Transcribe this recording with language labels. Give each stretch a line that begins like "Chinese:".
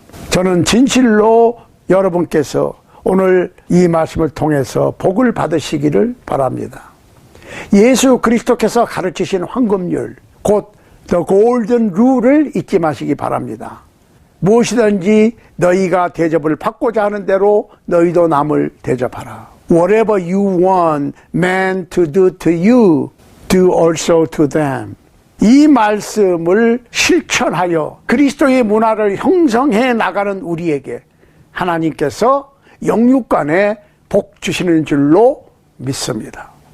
Korean: 저는 진실로 여러분께서 오늘 이 말씀을 통해서 복을 받으시기를 바랍니다. 예수 그리스도께서 가르치신 황금률, 곧 The Golden Rule을 잊지 마시기 바랍니다. 무엇이든지 너희가 대접을 받고자 하는 대로 너희도 남을 대접하라.
English: Whatever you want man to do to you, do also to them.
Korean: 이 말씀을 실천하여 그리스도의 문화를 형성해 나가는 우리에게 하나님께서 영육간에 복 주시는 줄로 믿습니다.